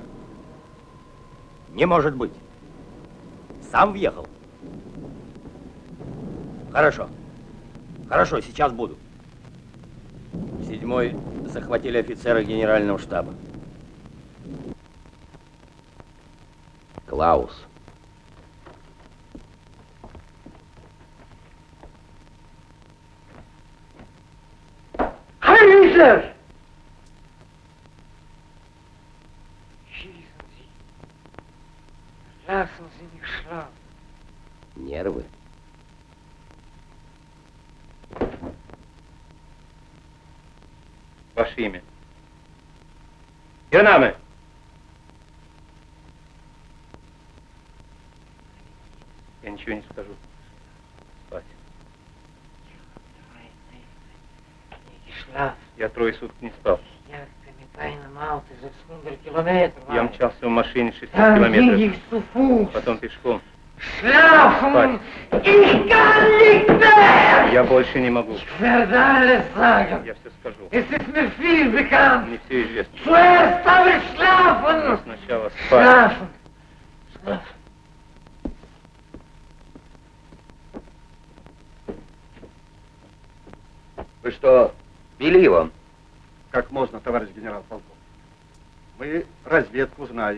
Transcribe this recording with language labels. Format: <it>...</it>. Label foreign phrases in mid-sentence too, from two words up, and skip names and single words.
<ru>Не может быть. Сам въехал? Хорошо. Хорошо, сейчас буду. 7-й захватили офицеры генерального штаба. Клаус.</ru> <de>Heiser! Schießen Sie. Lassen Sie mich schlafen.</de> <ru>Нервы. Ваше имя. Гернаме! Я ничего не скажу. Спать. Я 3 суток не спал. Я мчался в машине 600 километров. Потом пешком.</ru> <de>Schlafen! Ich kann nicht mehr!</de> <ru>Я больше не могу.</ru> <de>Ich werde alles sagen.</de> <ru>Я все скажу.</ru> <de>Es ist mir viel bekannt.</de> <ru>Мне все известно.</ru> <de>Zuerst aber schlafen!</de> <ru>Но сначала спать. Schlafen! Вы что, били его? Как можно, товарищ генерал-полковник? Мы разведку знаем.</ru>